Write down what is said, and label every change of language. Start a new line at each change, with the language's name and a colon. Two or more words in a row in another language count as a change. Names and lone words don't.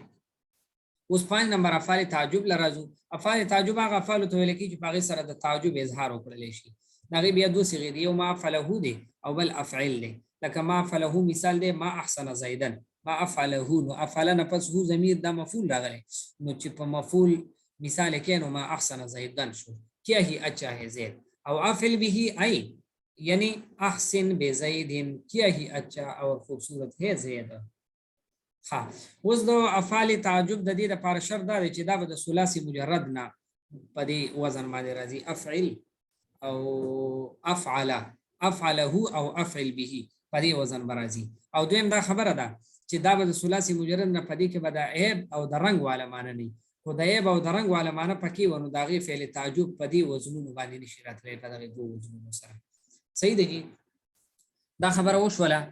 Pashto: اوس 5 نمبر افعال تعجب لرازو. افعال تعجب هغه افعال ته ویل کېږي چې په هغې سره د تعجب اظهار وکړلی شي. د هغې بیا دوه صیغې دي، یو
Arabic: ما فعله
Pashto: دی او بل افعل دی. لکه
Arabic: ما فعله
Pashto: مثال دی
Arabic: ما احسن زیدن، ما افعله،
Pashto: نو افعله نه پس هو ضمیر دا مفعول راغلی، نو چې په مفعول مثال کې نو
Arabic: ما احسن زیدن
Pashto: شو،
Urdu: کیا ہی اچھا ہے زید.
Pashto: او افعل به ای یعنی
Arabic: احسن بزید،
Urdu: کیا ہی اچھا اور خوبصورت ہے زید.
Pashto: ها اوس د افعال تعجب د دې لپاره شرط دا دی چې دا به د ثلاثي مجرد نه په دې وزن باندې راځي، افعل او افعل، افعله او افعل به په دې وزن به راځي. او دویم دا خبره ده چې دا به د ثلاثي مجرد نه په دې کې به د عیب او د رنګ والا معنی نه، خو د عیب او د رنګ والا معنی پکې و نو د هغې فعل تعجب په دې وزنونو باندې نشي راتلی، په دغې دوه وزنونو سره. صحیح دی جي؟ دا خبره وشوله.